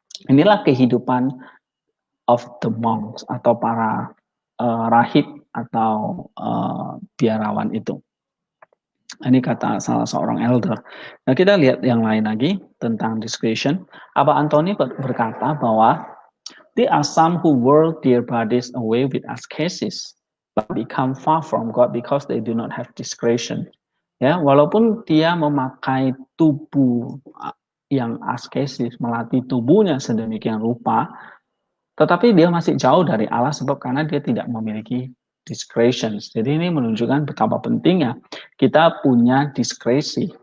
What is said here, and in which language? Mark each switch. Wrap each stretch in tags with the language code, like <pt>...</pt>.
<id>Inilah kehidupan</id> <en>of the monks</en> <id>atau para rahib atau biarawan itu. Ini kata salah seorang elder. Nah, kita lihat yang lain lagi tentang discretion. Abba Antoni berkata bahwa</id> <en>there are some who work their bodies away with ascesis, but become far from God because they do not have discretion.</en> <id>Ya, walaupun dia memakai tubuh yang askesis, melatih tubuhnya sedemikian rupa, tetapi dia masih jauh dari Allah sebab karena dia tidak memiliki discretion. Jadi ini menunjukkan betapa pentingnya kita punya diskresi.</id>